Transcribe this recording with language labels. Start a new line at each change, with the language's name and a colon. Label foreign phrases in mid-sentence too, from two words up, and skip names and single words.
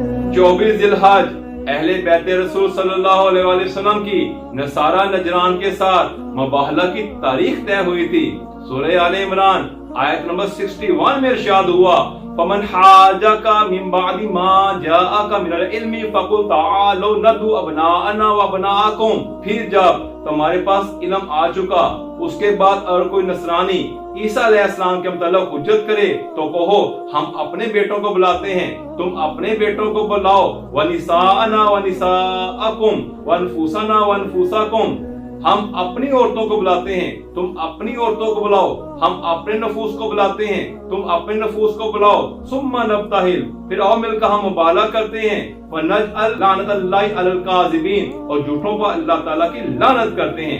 Urdu: 24 ذی‌الحج اہل بیت رسول
Arabic: صلی اللہ علیہ وسلم
Urdu: کی نصاریٰ نجران کے ساتھ مباہلہ کی تاریخ طے ہوئی تھی. سورہ آل عمران آیت نمبر 61 میں ارشاد ہوا,
Arabic: فمن حاجك من بعد ما جاءك من العلم فقل تعالوا ندع أبناءنا وأبناءكم.
Urdu: پھر جب تمہارے پاس علم آ چکا، اس کے بعد اگر کوئی نصرانی عیسیٰ علیہ‌السلام کے مطلب حجت کرے تو کہو ہم اپنے بیٹوں کو بلاتے ہیں، تم اپنے بیٹوں کو بلاؤ.
Arabic: ونساءنا ونساءكم وأنفسنا وأنفسكم,
Urdu: ہم اپنی عورتوں کو بلاتے ہیں، تم اپنی عورتوں کو بلاؤ. ہم اپنے نفوس کو بلاتے ہیں، تم اپنے نفوس کو بلاؤ.
Arabic: ثم نبتهل,
Urdu: پھر آؤ مل کر ہم مباہلہ کرتے ہیں.
Arabic: ونجعل لعنة الله على الكاذبين,
Urdu: اور جھوٹوں پر اللہ تعالیٰ کی لعنت کرتے ہیں.